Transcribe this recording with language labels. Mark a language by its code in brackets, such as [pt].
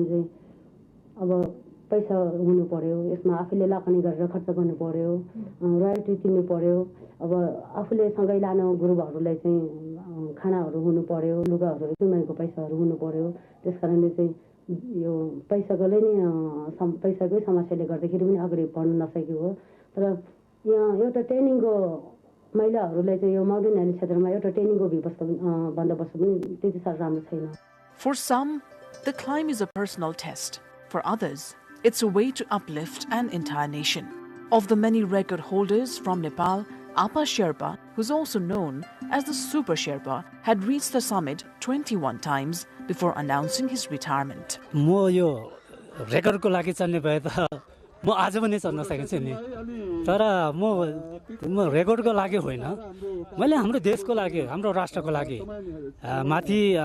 [ne] पैसा हुनु पर्यो यसमा आफूले लगानी गरेर खर्च गर्नु पर्यो रोयल्टी तिर्नु पर्यो अब आफूले सँगै लानु गुरुबहरुलाई चाहिँ खानाहरु हुनु पर्यो लुगाहरु एकैमैको पैसाहरु हुनु पर्यो त्यसकारणले चाहिँ यो पैसाकोले नि पैसाकै समस्याले गर्दाखेरि पनि अगाडि बढ्न नसकेको हो तर यहाँ एउटा ट्रेनिङको महिलाहरुलाई चाहिँ यो माउन्टेन ह्याली क्षेत्रमा एउटा ट्रेनिङको व्यवस्था बन्दोबस्त पनि त्यति साह्रो राम्रो छैन. [en] For some, the climb is a personal test. For others, it's a way to uplift an entire nation. Of the many record holders from Nepal, Apa Sherpa, who's also known as the Super Sherpa, had reached the summit 21 times before announcing his retirement. [ne] म यो रेकर्डको लागि चल्ने भए त म आज पनि चल्न सकिन्छु नि तर म रेकर्डको लागि होइन मैले हाम्रो देशको लागि हाम्रो राष्ट्रको लागि माथि